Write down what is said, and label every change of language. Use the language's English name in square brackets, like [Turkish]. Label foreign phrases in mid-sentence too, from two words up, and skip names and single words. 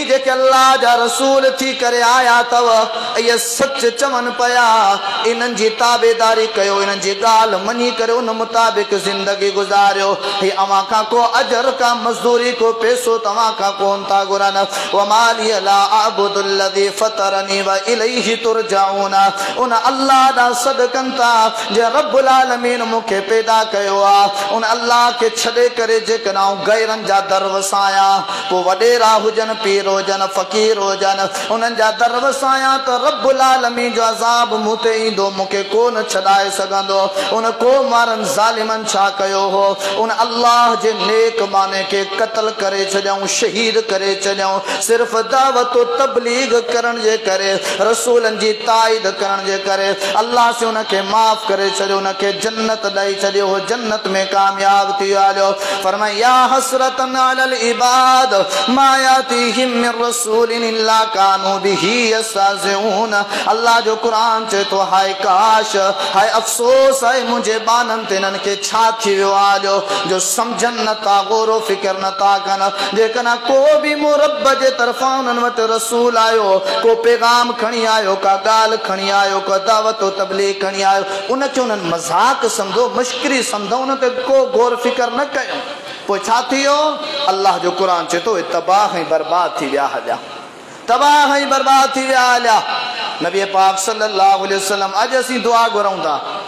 [Sindhi] जेके अल्लाह जा रसूल थी करे आया अथव इहे सच चवनि पिया इन्हनि जी ताबेदारी कयो इन्हनि जी ॻाल्हि मञी करे उन मुताबिक़ ज़िंदगी गुज़ारियो ही अव्हां खां को अजर का मज़दूरी को पैसो तव्हां खां कोन था घुरनि [Arabic] وما لي لا أعبد الذي فطرني وإليه ترجعون [Sindhi] उन अल्लाह ॾांहुं सॾकनि था जे रब्बुल आलमीन मूंखे पैदा कयो आहे उन अल्लाह खे छॾे करे जेकॾहिं आऊं गैरनि जा दर वसायां पोइ वॾेरा हुजनि पीर हुजनि फ़क़ीर हुजनि उन्हनि जा दर वसायां त रब्बुल आलमीन जो अज़ाब मूं ते ईंदो मूंखे कोन छॾाए सघंदो उन क़ौम वारनि ज़ालिमनि छा कयो हो उन अल्लाह जे नेक माने खे क़त्ल करे छॾियऊं शहीद करे छॾियऊं सिर्फ़ दावत तबलीग करण जे करे रसूलनि जी ताईद करण जे करे अल्लाह से उनखे माफ़ करे छॾियो उनखे जन्नत ॾेई छॾियो हो जन्नत में कामयाब थी वियो फरमाया या [Arabic] حسرة على العباد ما يأتيهم من رسول إلا كانوا به يستهزئون [Sindhi] अल्लाह जो कुरान चए थो हाय काश हाय अफ़सोस आहे मुंहिंजे बाननि ते इन्हनि खे छा थी वियो आहे जो सम्झनि नथा गौरो फ़िक्र नथा कनि जेकॾहिं को बि मूं रब जे तरफ़ां उन्हनि वटि रसूल आयो को पैगाम खणी आयो का ॻाल्हि खणी आयो का दावत तबलीग खणी आयो उनखे उन्हनि मज़ाक सम्झो मश्करी सम्झो उन ते को गौर फ़िक्र न कयो पोइ छा थी वियो अल्लाह जो क़ुरान चए थो तबाह ऐं बर्बाद थी विया हलिया तबाह ऐं बर्बाद थी विया हलिया नबी पाक [Arabic] صلى الله عليه وسلم [Sindhi] अॼु असीं दुआ घुरऊं था